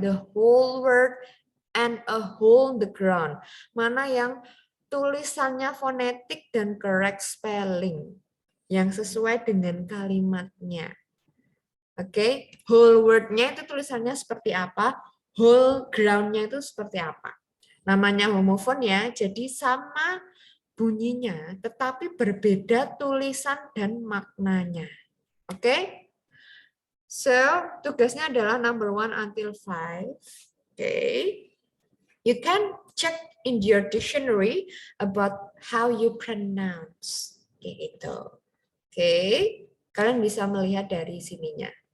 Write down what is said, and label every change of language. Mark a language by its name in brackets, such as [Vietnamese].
[English] The whole word and a hole in the ground. [Indonesian] Mana yang tulisannya fonetik dan correct spelling. Yang sesuai dengan kalimatnya. Oke, whole word-nya itu tulisannya seperti apa, whole ground-nya itu seperti apa. Namanya homophone ya, jadi sama bunyinya, tetapi berbeda tulisan dan maknanya. Oke, so tugasnya adalah number 1 until 5. [English] Oke, you can check in your dictionary about how you pronounce. [Indonesian] Gitu. Oke, kalian bisa melihat dari sininya.